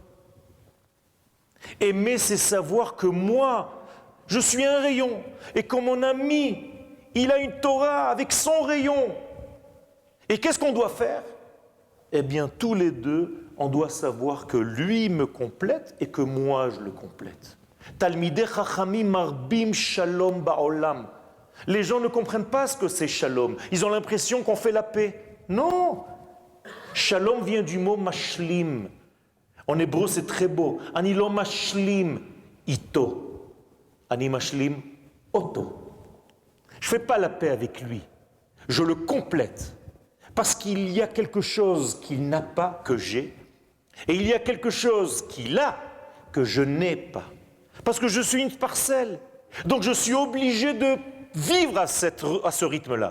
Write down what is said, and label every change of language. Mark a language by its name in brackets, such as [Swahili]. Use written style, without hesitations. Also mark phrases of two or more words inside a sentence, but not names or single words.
[French] Aimer, c'est savoir que moi, je suis un rayon et que mon ami, il a une Torah avec son rayon. Et qu'est-ce qu'on doit faire? Eh bien, tous les deux, on doit savoir que lui me complète et que moi, je le complète. [Hebrew] תלמידי חכמים מרבים שלום בעולם. [French] Les gens ne comprennent pas ce que c'est shalom. Ils ont l'impression qu'on fait la paix. Non! Shalom vient du mot mashlim. En hébreu, c'est très beau. [Hebrew] אני לא משלים איתו. אני משלים אותו. [French] Je ne fais pas la paix avec lui. Je le complète. Parce qu'il y a quelque chose qu'il n'a pas, que j'ai. Et il y a quelque chose qu'il a, que je n'ai pas. Parce que je suis une parcelle. Donc je suis obligé de vivre à ce rythme-là.